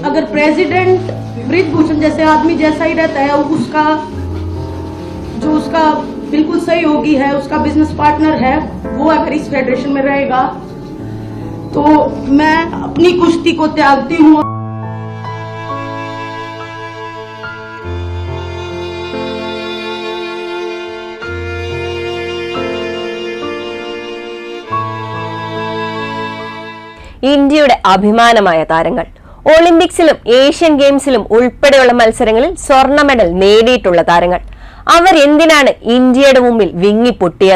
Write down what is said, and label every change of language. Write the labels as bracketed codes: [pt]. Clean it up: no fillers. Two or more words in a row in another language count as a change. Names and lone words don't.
[hi] अगर प्रेसिडेंट ब्रिजभूषण जैसे आदमी जैसा ही रहता है, उसका बिल्कुल सहयोगी है, उसका बिजनेस पार्टनर है, वो अगर इस फेडरेशन में रहेगा तो मैं अपनी कुश्ती को त्यागती हूँ। [ml] ഇന്ത്യയുടെ അഭിമാനമായ താരങ്ങൾ ഒളിമ്പിക്സിലും ഏഷ്യൻ ഗെയിംസിലും ഉൾപ്പെടെയുള്ള മത്സരങ്ങളിൽ സ്വർണ്ണ മെഡൽ നേടിയിട്ടുള്ള താരങ്ങൾ അവർ എന്തിനാണ് ഇന്ത്യയുടെ മുമ്പിൽ വിങ്ങിപ്പൊട്ടിയത്?